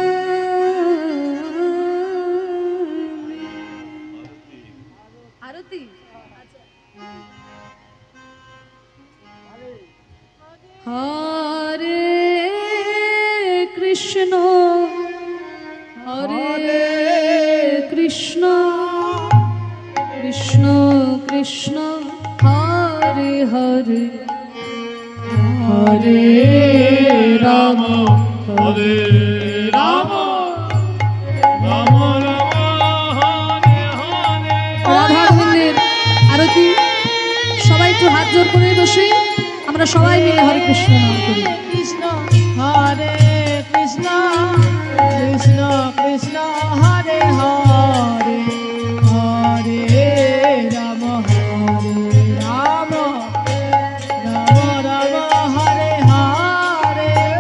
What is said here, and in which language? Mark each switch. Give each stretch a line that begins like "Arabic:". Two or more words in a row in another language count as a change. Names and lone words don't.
Sanskrit: आरती हरे कृष्ण कृष्ण कृष्ण हरे हरे हरे राम हरे राम राम राम हरे हरे।
Bangla: রাধা গোবিন্দের আরতি সবাই একটু হাত জোর করে বসে আমরা সবাই মিলে হরে কৃষ্ণ নাম করি।
Sanskrit: कृष्ण हरे कृष्ण कृष्ण कृष्ण हरे हरे हरे राम राम राम हरे हरे